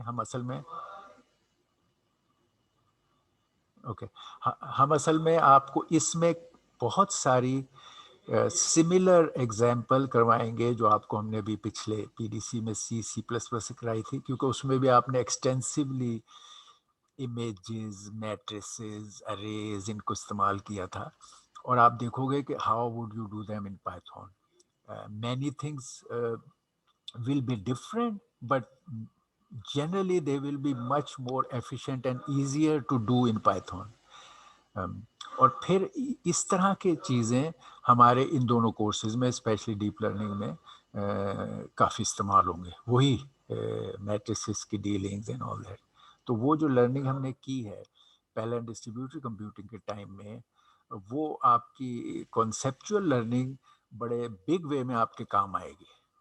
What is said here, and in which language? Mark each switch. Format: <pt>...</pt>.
<ur>ہم اصل میں ہم اصل میں آپ کو اس میں بہت ساری سملر ایگزامپل کروائیں گے جو آپ کو ہم نے ابھی پچھلے پی ڈی سی میں سی سی پلس پلس سکھلائی تھی, کیونکہ اس میں بھی آپ نے extensively images, matrices, arrays in کو استعمال کیا تھا. اور آپ دیکھو گے کہ</ur> <en>How would you do them in Python. Many things will be different but generally they will be much more efficient and easier to do in Python.</en> <ur>اور پھر اس طرح کے چیزیں ہمارے ان دونوں کورسز میں اسپیشلی ڈیپ لرننگ میں کافی استعمال ہوں گے. وہی میٹریسز کی ڈیلنگز</ur> <en>And all that.</en> <ur>تو وہ جو لرننگ ہم نے کی ہے پہلے ڈسٹریبیوٹڈ کمپیوٹنگ کے ٹائم میں, وہ آپ کی کانسیپچول لرننگ بڑے بگ وے میں آپ کے کام آئے گی.</ur>